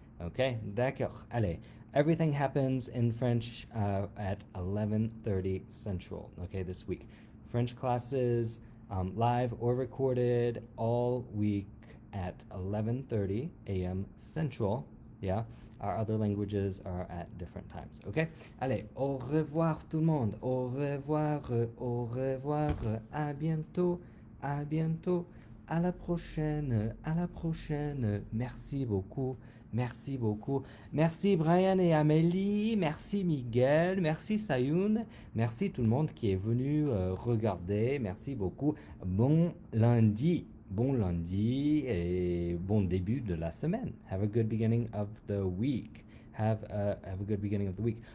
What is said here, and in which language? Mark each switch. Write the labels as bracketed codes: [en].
[en] Okay, [fr] d'accord. Allez. [en] Everything happens in French at 11:30 Central, okay, this week. French classes, live or recorded, all week at 11:30 a.m. Central, yeah? Our other languages are at different times, okay? [fr] Allez, au revoir tout le monde. Au revoir, au revoir. À bientôt, à bientôt. À la prochaine, à la prochaine. Merci beaucoup. Merci beaucoup. Merci Brian et Amélie. Merci Miguel. Merci Sayoun. Merci tout le monde qui est venu regarder. Merci beaucoup. Bon lundi. Bon lundi et bon début de la semaine. [en] Have a good beginning of the week. Have a good beginning of the week.